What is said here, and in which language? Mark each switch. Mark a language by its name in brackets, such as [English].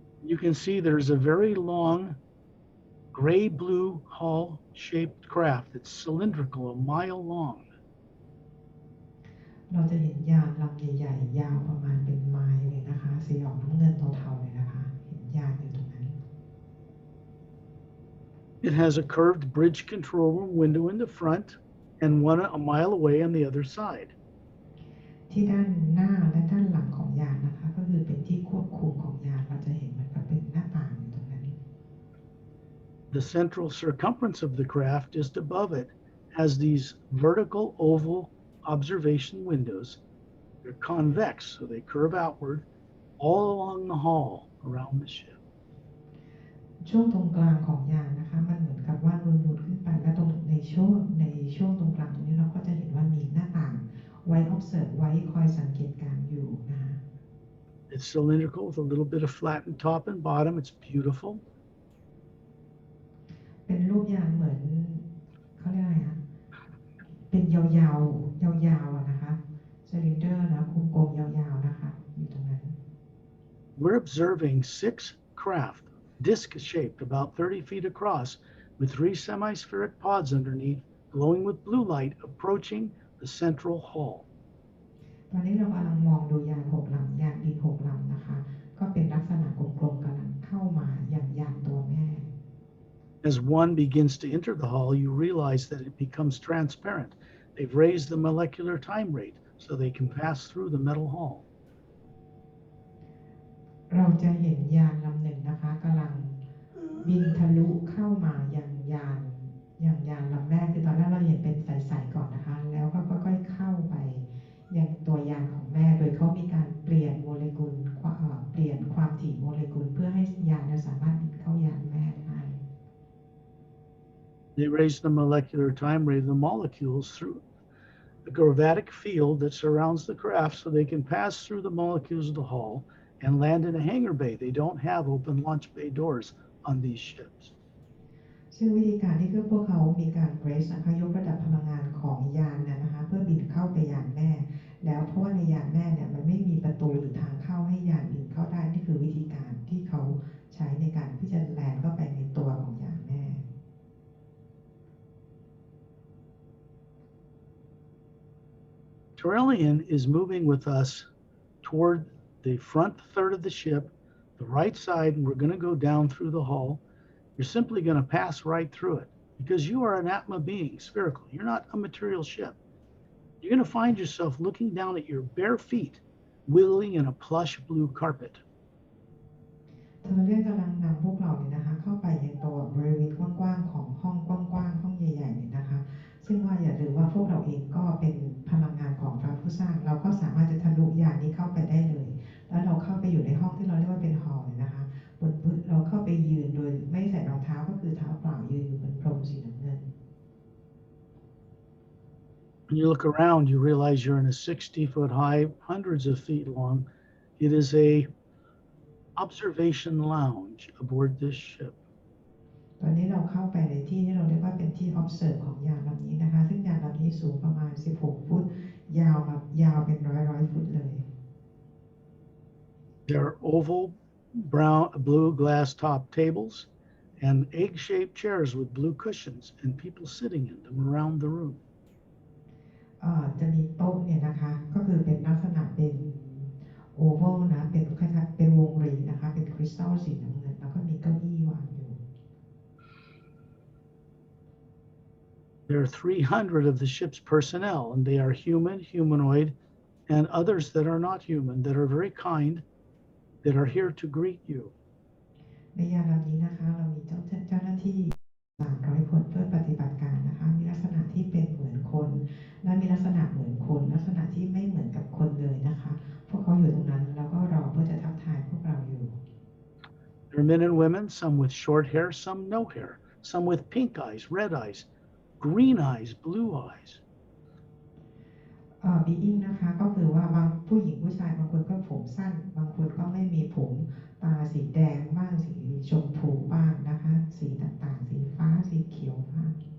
[English] You can see there's a very long gray-blue hull-shaped craft that's cylindrical, a mile long. [Thai] เราจะเห็นยานลำใหญ่ๆยาวประมาณเป็นไมล์เลยนะคะสีออกน้ำเงินเทาๆเลยนะคะเห็นยานอยู่ตรงนั้น [English] It has a curved bridge control room window in the front and one a mile away on the other side. [Thai] ที่ด้านหน้าและด้านหลังของยานนะคะก็คือเป็นที่ควบคุมของยานเราจะเห็นมันก็เป็นหน้าต่างอยู่ตรงนั้น [English] The central circumference of the craft just above it has these vertical oval observation windows. They're convex, so they curve outward all along the hull around the ship. [Thai] ช่วงตรงกลางของยานนะคะมันเหมือนกับว่านูนๆขึ้นไปและตรงในช่วงตรงกลางตรงนี้เราก็จะเห็นว่ามีหน้าต่างไว้ observe ไว้คอยสังเกตการณ์อยู่นะคะ [English] It's cylindrical with a little bit of flattened top and bottom. It's beautiful. [Thai] เป็นรูปยานเหมือนเขาเรียกอะไรคะเป็นยาวๆนะคะซิลินเดอร์นะกลมๆยาวๆนะคะอยู่ตรงนั้น [English] We're observing 6 craft, disc-shaped, about 30 feet across, with 3 semi-spheric pods underneath, glowing with blue light, approaching the central hull. [Thai] ตอนนี้เรากำลังมองดูยาน6 ลำยานบิน6 ลำนะคะก็เป็นลักษณะกลมๆกำลังเข้ามาอย่างยานตัวแม่ [English] As one begins to enter the hull, you realize that it becomes transparent. They've raised the molecular time rate so they can pass through the metal hull. [Thai] เราจะเห็นยานลำหนึ่งนะคะกำลังบินทะลุเข้ามาอย่างยานลำแรกคือตอนแรกเราเห็นเป็นใสๆก่อนนะคะแล้วก็ค่อยๆเข้าไปยังตัวยานของแม่โดยเขามีการเปลี่ยนโมเลกุลเปลี่ยนความถี่โมเลกุลเพื่อให้ยานสามารถบินเข้ายานแม่ได้ [English] They raise the molecular time rate of the molecules through the gravitic field that surrounds the craft so they can pass through the molecules of the hull and land in a hangar bay. They don't have open launch bay doors on these ships. [Thai] ซึ่งวิธีการที่พวกเขามีการเบรสนะคะยกระดับพลังงานของยานนะคะเพื่อบินเข้าไปยานแม่ แล้วเพราะว่าในยานแม่เนี่ยมันไม่มีประตูหรือทางเข้าให้ยานอื่นเข้าได้นี่คือวิธีการที่เขาใช้ในการที่จะแลนเข้าไปในตัวของยานแม่ [English] Trillian is moving with us toward the front third of the ship, the right side, and we're going to go down through the hull. You're simply going to pass right through it because you are an Atma being, spherical. You're not a material ship. You're going to find yourself looking down at your bare feet, wiggling in a plush blue carpet. [Thai] เธอเรียกกำลังนำพวกเราเนี่ยนะคะเข้าไปในตัวบริเวณกว้างๆของห้องกว้างๆห้องใหญ่ๆเนี่ยนะคะซึ่งว่าอย่าลืมว่าพวกเราเองก็เป็นพลังงานของพระผู้สร้างเราก็สามารถจะทะลุยานนี้เข้าไปได้เลยแล้วเราเข้าไปอยู่ในห้องที่เราเรียกว่าเป็นฮอลล์เนี่ยนะคะบนพื้นเราเข้าไปยืนโดยไม่ใส่รองเท้าก็คือเท้าเปล่ายืนอยู่บนพรมสีน้ำเงิน [English] When you look around, you realize you're in a 60-foot high, hundreds of feet long. It is a observation lounge aboard this ship. [Thai] ตอนนี้เราเข้าไปในที่ที่เราเรียกว่าเป็นที่ observe ของยานลำนี้นะคะซึ่งยานลำนี้สูงประมาณ16ฟุตยาวเป็นร้อยฟุตเลย [English] There are oval, blue glass top tables and egg-shaped chairs with blue cushions and people sitting in them around the room. [Thai] จะมีโต๊ะเนี่ยนะคะก็คือเป็นลักษณะเป็นโอเวลนะเป็นคล้ายๆเป็นวงรีนะคะเป็นคริสตัลสีน้ำเงินแล้วก็มีเก้าอี้วางอยู่ [English] There are 300 of the ship's personnel, and they are human, humanoid, and others that are not human, that are very kind, that are here to greet you. [Thai] ในยานลำนี้นะคะเรามีเจ้าหน้าที่300 คนเพื่อปฏิบัติการนะคะมีลักษณะที่เป็นเหมือนคนและมีลักษณะเหมือนคนลักษณะที่ไม่เหมือนกับคนเลยนะคะพวกเขาอยู่ตรงนั้นแล้วก็รอเพื่อจะทักทายพวกเราอยู่ [English] There are men and women, some with short hair, some no hair, some with pink eyes, red eyes, green eyes, blue eyes. [Thai] being นะคะก็คือว่าบางผู้หญิงผู้ชายบางคนก็ผมสั้นบางคนก็ไม่มีผมตาสีแดงบ้างสีชมพูบ้างนะคะสีต่างๆสีฟ้าสีเขียวบ้าง